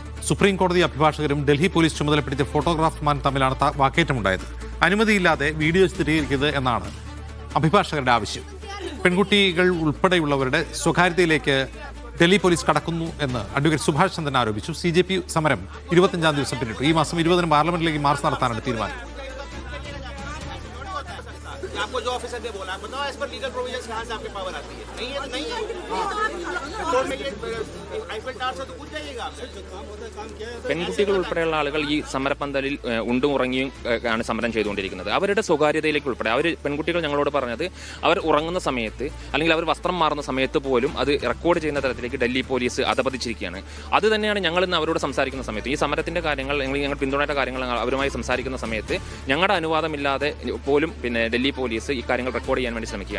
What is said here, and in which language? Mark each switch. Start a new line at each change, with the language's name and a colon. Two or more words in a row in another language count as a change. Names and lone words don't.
Malayalam: സുപ്രീം കോടതി അഭിഭാഷകരും ഡൽഹി പോലീസ് ചുമതലപ്പെടുത്തിയ ഫോട്ടോഗ്രാഫർമാരും തമ്മിലാണ് വാക്കേറ്റമുണ്ടായത്. അനുമതിയില്ലാതെ വീഡിയോ ചിത്രീകരിക്കരുത് എന്നാണ് അഭിഭാഷകരുടെ ആവശ്യം. പെൺകുട്ടികൾ ഉൾപ്പെടെയുള്ളവരുടെ സ്വകാര്യതയിലേക്ക് ഡൽഹി പോലീസ് കടക്കുന്നു എന്ന് അഡ്വക്കേറ്റ് സുഭാഷ് ചന്ദ്രൻ ആരോപിച്ചു. CJP സമരം 25-ാം ദിവസം പിന്നിട്ടു. ഈ മാസം 20-ന് പാർലമെന്റിലേക്ക് മാർച്ച് നടത്താനാണ് തീരുമാനം.
Hindi: आपको जो ऑफिसर ने बोला बताओ
English: as per legal provisions
Hindi: कहां से आपके पावर आती है? नहीं है तो नहीं है। कोर्ट में ये आईफिल टावर से तो पूछ जाइएगा आपसे काम होता है काम किया है.
Malayalam: പെൺകുട്ടികൾ ഉൾപ്പെടെയുള്ള ആളുകൾ ഈ സമരപന്തലിൽ ഉണ്ടും ഉറങ്ങിയും ആണ് സമരം ചെയ്തുകൊണ്ടിരിക്കുന്നത്. അവരുടെ സ്വകാര്യതയിലേക്ക് ഉൾപ്പെടെ പെൺകുട്ടികൾ ഞങ്ങളോട് പറഞ്ഞത് അവർ ഉറങ്ങുന്ന സമയത്ത് അല്ലെങ്കിൽ അവർ വസ്ത്രം മാറുന്ന സമയത്ത് പോലും അത് റെക്കോർഡ് ചെയ്യുന്ന തരത്തിലേക്ക് ഡൽഹി പോലീസ് അധപതിച്ചിരിക്കുകയാണ്. അത് തന്നെയാണ് ഞങ്ങൾ ഇന്ന് അവരോട് സംസാരിക്കുന്ന സമയത്ത് ഈ സമരത്തിന്റെ കാര്യങ്ങൾ ഞങ്ങൾ പിന്തുണയുടെ കാര്യങ്ങൾ അവരുമായി സംസാരിക്കുന്ന സമയത്ത് ഞങ്ങളുടെ അനുവാദമില്ലാതെ പോലും ഡൽഹി പോലീസ് ഈ കാര്യങ്ങൾ റെക്കോർഡ് ചെയ്യാൻ വേണ്ടി ശ്രമിക്കുകയാണ്.